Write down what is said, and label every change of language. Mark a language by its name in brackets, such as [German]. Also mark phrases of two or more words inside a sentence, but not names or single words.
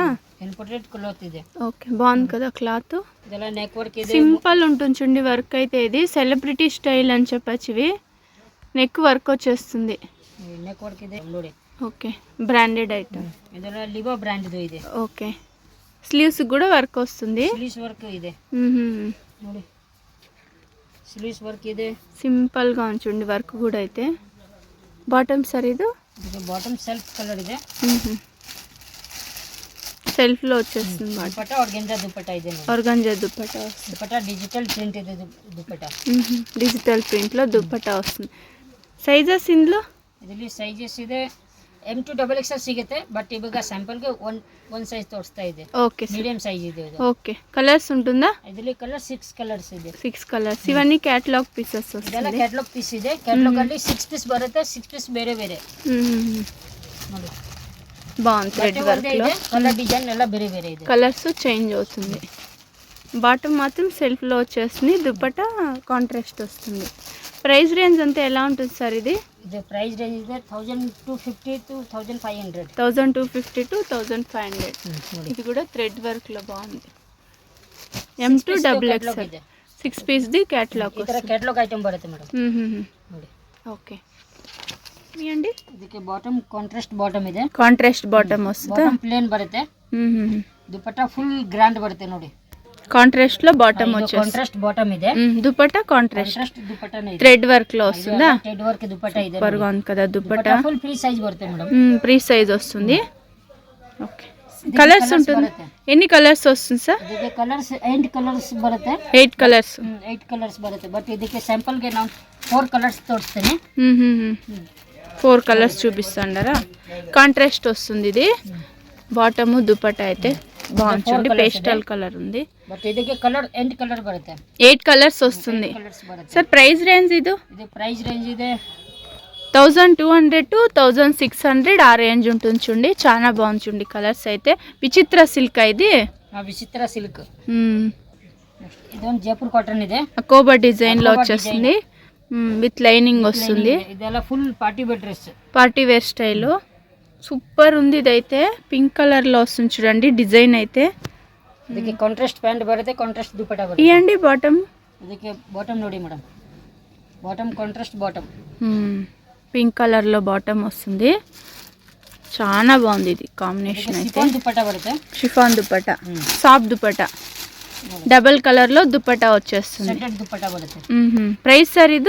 [English] imported cloth [Kannada] ಇದೆ. [Telugu] ఓకే బాగుంది కదా క్లాత్. [Kannada] ಇದೆಲ್ಲ [English] neck work [Kannada] ಇದೆ. [Telugu] సింపుల్ ఉంటుంది చూడండి వర్క్ అయితే. ఇది [English] celebrity style [Telugu] అని చెప్పచ్చు. ఇవి [English] neck work [Telugu] వచ్చేస్తుంది. [English] neck work [Kannada] ಇದೆ ನೋಡಿ. [English] okay branded item. [Kannada] ಇದೆಲ್ಲ ಲಿವೋ ಬ್ರ್ಯಾಂಡ್ ಇದು ಇದೆ. [English] okay sleeves [Telugu] కూడా వర్క్ వస్తుంది. [English] sleeves work [Kannada] ಇದೆ ನೋಡಿ. [English] sleeves work [Kannada] ಇದೆ. [Telugu] సింపుల్ గా ఉంచండి వర్క్ కూడా అయితే. బాటమ్ సార్ ఇది [English] bottom self colour [Kannada] ಇದೆ. [Telugu] సెల్ఫ్ లో వచ్చేస్తుంది. [Kannada] దుపట్టా ఆర్గంజా దుపట్టా ಇದೆ. [Telugu] ఆర్గంజా దుపట్టా వస్తుంది. [Kannada] దుపట్టా [English] digital print [Kannada] ಇದೆ దుపట్టా. [English] digital print [Telugu] లో దుపట్టా వస్తుంది. సైజెస్ ఇందులో [Kannada] ಇದರಲ್ಲಿ ಸೈಜಸ್ ಇದೆ. M2 XXL ಸಿಗುತ್ತೆ. ಬಟ್ ಇವಾಗ ಸ್ಯಾಂಪಲ್ ಗೆ [English] one size [Kannada] ತೋರಿಸ್ತಾ ಇದೆ. [Telugu] ఓకే [English] medium size [Kannada] ಇದೆ ಇದು. [Telugu] ఓకే కలర్స్ ఉంటుందా? [Kannada] ಇದರಲ್ಲಿ ಕಲರ್ 6 ಕಲರ್ಸ್ ಇದೆ. [Telugu] 6 కలర్స్. ఇవన్నీ [English] catalogue pieces [Kannada] ಇದೆಲ್ಲ [Telugu] వస్తుంది. [English] catalogue piece [Kannada] ಇದೆ. ಕ್ಯಾಟಲಾಗ್ ಅಲ್ಲಿ 6 ಪೀಸ್ ಬರುತ್ತೆ. 6 ಪೀಸ್ ಬೇರೆ ಬೇರೆ ನೋಡಿ. [Telugu] బాగుంది [English] thread work [Telugu] లో. [English] colour design [Kannada] ಎಲ್ಲ ಬೇರೆ ಬೇರೆ ಇದೆ. [Telugu] కలర్స్ చేంజ్ అవుతుంది. బాటమ్ మాత్రం సెల్ఫ్ లో వచ్చేస్తుంది. దుపట్టా కాంట్రాస్ట్ వస్తుంది. [English] price range [Telugu] అంతా ఎలా ఉంటుంది సార్ ఇది? [Kannada] ఇది [English] price range [Kannada] ಇದೆ 1250 to 1500. [Telugu] 1250 to 1500. ఇది కూడా [English] thread work [Telugu] లో బాగుంది. M2 XXL 6 పీస్ ది క్యాటలాగ్ [Kannada] ಈ ತರ [English] catalogue item [Kannada] ಬರುತ್ತೆ ಮೇಡಮ್ ನೋಡಿ. [Telugu] ఓకే అండి. [Kannada] ಇದಕ್ಕೆ ಬಾಟಮ್ [English] contrast bottom [Kannada] ಇದೆ. [English] contrast bottom [Telugu] వస్తుందా? [English] bottom plain [Kannada] ಬರುತ್ತೆ. ದುಪಟ್ಟಾ [English] full grand [Kannada] ಬರುತ್ತೆ ನೋಡಿ. [Telugu] కాంట్రాస్ట్ లో బాటమ్ వచ్చేస్తుంది. [English] contrast bottom [Kannada] ಇದೆ. [Telugu] దుపట్టా కాంట్రాస్ట్ [Kannada] దుపట్టానే ಇದೆ. [English] thread work [Telugu] లో వస్తుందా? [English] thread work [Kannada] దుపట్టా ಇದೆ. [Telugu] సూపర్ గా ఉంది కదా దుపట్టా. [English] full free size [Kannada] బರುತ್ತೆ మేడం. [English] free size [Telugu] వస్తుంది. [English] okay colours [Telugu] ఉంటుంది. ఎన్ని కలర్స్ వస్తుంది సార్? [Kannada] ಇದಕ್ಕೆ ಕಲರ್ಸ್ 8 ಕಲರ್ಸ್ ಬರುತ್ತೆ. [Telugu] 8 కలర్స్. [Kannada] 8 ಕಲರ್ಸ್ ಬರುತ್ತೆ. ಬಟ್ ಇದಕ್ಕೆ ಸ್ಯಾಂಪಲ್ ಗೆ ನಾನು 4 ಕಲರ್ಸ್ ತೋರಿಸ್ತೀನಿ. [Telugu] 4 కలర్స్ చూపిస్తాండారా? కాంట్రాస్ట్ వస్తుంది ఇది. బాటమ్ దుపట్టా అయితే బాగుంది. [English] pastel colour [Telugu] ఉంది. [Kannada] బట్ ಇದಕ್ಕೆ కలర్ 8 కలర్ ಬರುತ್ತೆ. [Telugu] 8 కలర్స్ వస్తుంది. [English] sir price range [Telugu] ఇది [English] price range [Kannada] ಇದೆ [Telugu] 1200 to 1600 ఆ రేంజ్ ఉంటుంది చూడండి. చాలా బాగుంది చూడండి కలర్స్ అయితే. విచిత్ర సిల్క్ ఇది. విచిత్ర సిల్క్. [Kannada] ಇದೊಂದು ಜೈಪುರ್ ಕಾಟನ್ ಇದೆ. [Telugu] అకోబా డిజైన్ లో వచ్చేస్తుంది. [English] with lining [Telugu] వస్తుంది. [Kannada] ಇದೆಲ್ಲ [English] full party wear dress. party wear style. [Telugu] సూపర్ ఉంది ఇదైతే. [English] pink colour [Telugu] లో వస్తుంది చూడండి డిజైన్ అయితే. [Kannada] ಇದಕ್ಕೆ [English] contrast pant [Kannada] ಬರುತ್ತೆ. ಕಾಂಟ್ರಾಸ್ಟ್ ದುಪಟ್ಟಾ ಬರುತ್ತೆ. [Telugu] ఇయండి బాటమ్. [Kannada] ಇದಕ್ಕೆ ಬಾಟಮ್ ನೋಡಿ ಮೇಡಮ್. [English] bottom contrast bottom. pink colour [Telugu] లో బాటమ్ వస్తుంది. చాలా బాగుంది ఇది కాంబినేషన్ అయితే. [Kannada] షిఫాన్ దుపట్టా బರುತ್ತೆ. [Telugu] షిఫాన్ దుపట్టా. సాఫ్ట్ దుపట్టా. [English] double colour [Telugu] లో దుపట్టా వచ్చేస్తుంది. [Kannada] సెటెడ్ దుపట్టా బರುತ್ತೆ. [Telugu] ప్రైస్ సార్ ఇది